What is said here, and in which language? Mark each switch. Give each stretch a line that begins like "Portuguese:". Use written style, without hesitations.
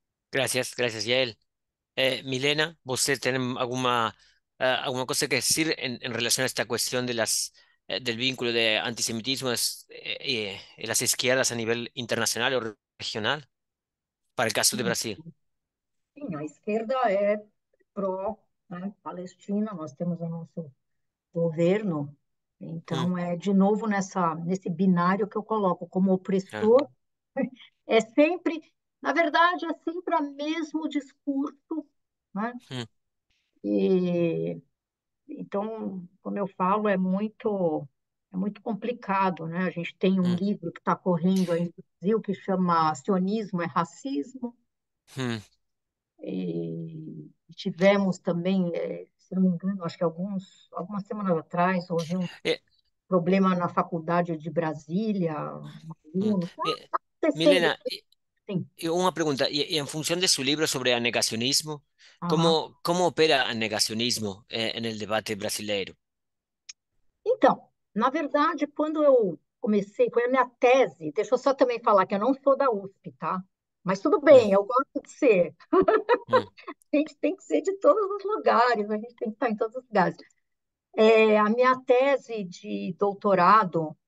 Spanish: Gracias, Yael. Milena, ¿usted tiene alguna cosa que decir en relación a esta cuestión del vínculo de antisemitismo en las izquierdas a nivel internacional o regional, para el caso de Brasil?
Portuguese: Sim, a esquerda é pró, né, Palestina, nós temos o nosso governo, Mm, então é de novo nesse binário que eu coloco como claro, opressor, é sempre, na verdade, é sempre o mesmo discurso, né? mm, E então, como eu falo, é muito complicado, né? A gente tem um mm, livro que está correndo aí no Brasil que chama Sionismo é Racismo. mm. E tivemos também, se não me engano, acho que algumas semanas atrás, houve um Eh, problema na faculdade de Brasília, um mm. aluno, está acontecendo, Milena, sim.
Spanish: y una pregunta, y en función de su libro sobre anegacionismo, Aham. ¿cómo opera el negacionismo en el debate brasileiro?
Portuguese: Então, na verdade, quando eu comecei, foi a minha tese, deixa eu só também falar que eu não sou da USP, tá? Mas tudo Mm, bem, eu gosto de ser. mm, A gente tem que ser de todos os lugares, a gente tem que estar em todos os lugares. A minha tese de doutorado